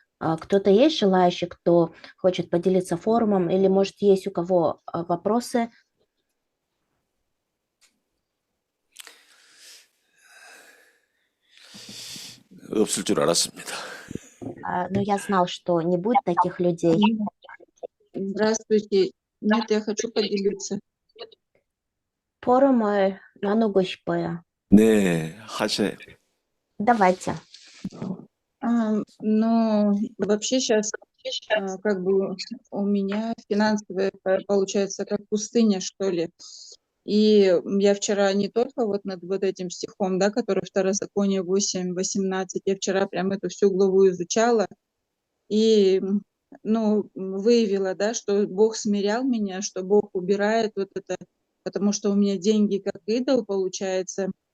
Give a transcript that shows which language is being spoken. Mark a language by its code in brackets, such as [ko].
[ru] Кто-то есть желающий, кто хочет поделиться форумом, или, может, есть у кого вопросы? [ko] 없을 줄 알았습니다. [ru] Но я знал, что не будет таких людей. Здравствуйте. Нет, я хочу поделиться. [ko] Форум을 나누고 싶어요. 네, 하세요. [ru] Давайте. Ну, вообще сейчас как бы у меня финансовая получается как пустыня, что ли. И я вчера не только вот над вот этим стихом, да, который Второзаконие 8:18, я вчера прям эту всю главу изучала и, ну, выявила, да, что Бог смирял меня, что Бог убирает вот это, потому что у меня деньги как идол получается.